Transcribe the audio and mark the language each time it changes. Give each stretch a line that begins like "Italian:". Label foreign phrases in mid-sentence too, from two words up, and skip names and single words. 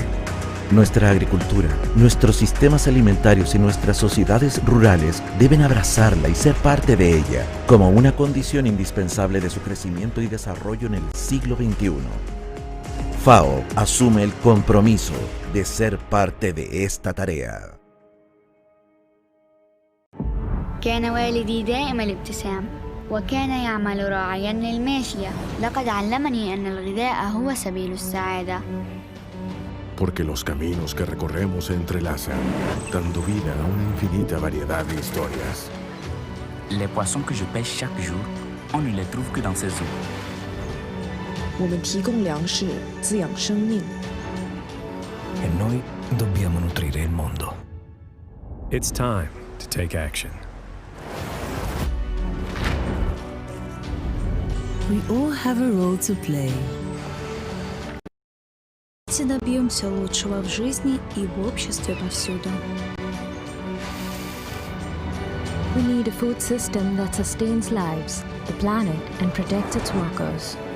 Spanish: Nuestra agricultura, nuestros sistemas alimentarios y nuestras sociedades rurales deben abrazarla y ser parte de ella, como una condición indispensable de su crecimiento y desarrollo en el siglo XXI. FAO asume el compromiso de ser parte de esta tarea.
Arabic: كان والدي دائم الابتسام وكان يعمل راعيا للماشية. لقد علمني أن الغذاء هو سبيل السعادة.
Spanish: Porque los caminos que recorremos se entrelazan, dando vida a una infinita variedad de historias.
French: Les poissons que je pêche chaque jour, on ne les trouve que dans ces eaux.
Chinese: 我们提供粮食，滋养生命。
Italian: E noi dobbiamo nutrire il mondo.
English: It's time to take action. We all have a role to play.
Russian: Добьемся лучшего в жизни и в обществе повсюду.
English: We need a food system that sustains lives, the planet, and protects its workers.